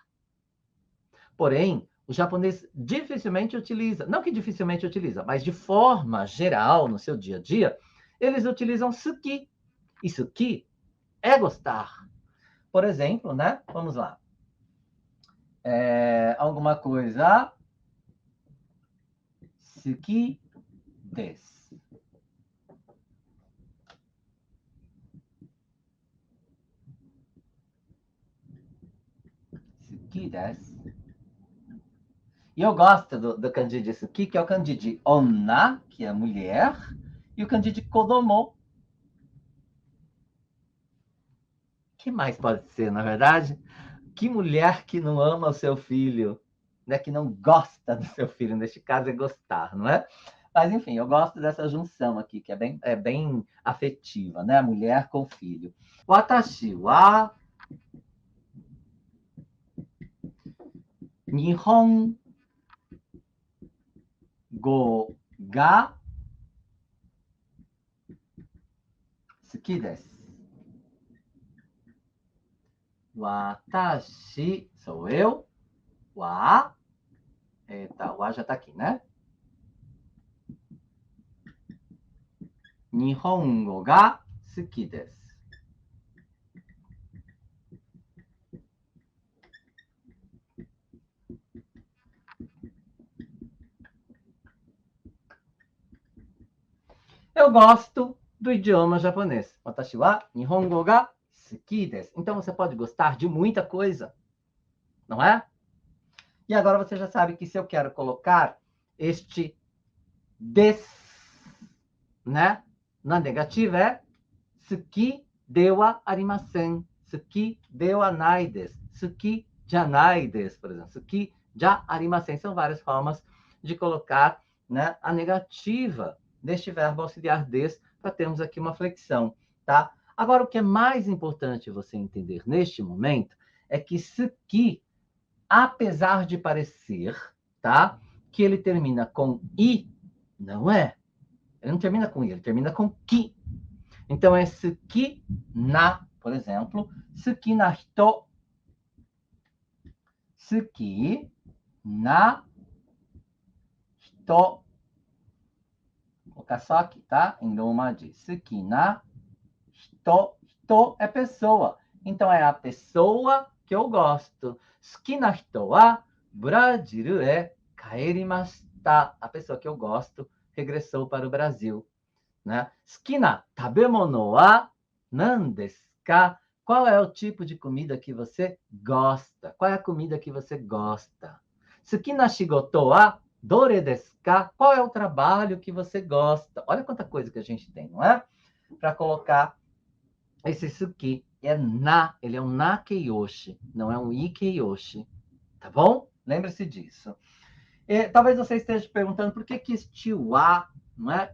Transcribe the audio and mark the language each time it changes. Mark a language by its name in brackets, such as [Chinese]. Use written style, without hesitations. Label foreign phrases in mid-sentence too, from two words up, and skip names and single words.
[Portuguese] Porém, o japonês dificilmente utiliza, não que dificilmente utiliza, mas de forma geral, no seu dia a dia, eles utilizam suki. E suki é gostar. Por exemplo, né? Vamos lá. Alguma coisa. [Japanese] Suki desu. Suki desu. [Portuguese] E eu gosto do kanji de suki, que é o kanji de onna, que é mulher, e o kanji de kodomo. Que mais pode ser, na verdade? Que mulher que não ama o seu filho, né? Que não gosta do seu filho, neste caso é gostar, não é? Mas, enfim, eu gosto dessa junção aqui, que é bem afetiva, né? Mulher com filho. [Japanese] Watashi wa Nihongo ga suki desu. [Portuguese] Watashi sou eu. Wa. Eita, o A já tá aqui, né? [Japanese] Nihongo ga suki desu. [Portuguese] Eu gosto do idioma japonês. [Japanese] Watashi wa Nihongo ga suki desu. [Portuguese] Então você pode gostar de muita coisa, não é? E agora você já sabe que se eu quero colocar este des, né? Na negativa é [Japanese] suki de wa arimasen. Suki de wa nai desu. Suki janai desu, [Portuguese] por exemplo. [Japanese] Suki ja arimasen. [Portuguese] São várias formas de colocar, né, a negativa deste verbo auxiliar des para termos aqui uma flexão, tá? Agora, o que é mais importante você entender neste momento é que suki, apesar de parecer, tá, que ele termina com i, não é. Ele não termina com i, ele termina com ki. Então é [Japanese] suki na, [Portuguese] por exemplo, [Japanese] suki na hito. Suki na hito. [Portuguese] Vou colocar só aqui, tá? Em Roma de [Japanese] suki na hito. [Portuguese] Hito é pessoa. Então é a pessoa que eu gosto. [Japanese] Suki na hito wa Brasil e kaerimashita. [Portuguese] A pessoa que eu gosto regressou para o Brasil. Né? [Japanese] Suki na tabemono wa nan desu ka? [Portuguese] Qual é o tipo de comida que você gosta? Qual é a comida que você gosta? [Japanese] Suki na shigoto wa dore desu ka? [Portuguese] Qual é o trabalho que você gosta? Olha quanta coisa que a gente tem, não é? Para colocar esse suki. É na, ele é um [Japanese] na keiyoshi, [Portuguese] não é um [Japanese] i keiyoshi. [Portuguese] Tá bom? Lembre-se disso. Talvez você esteja perguntando por que este wa, não é?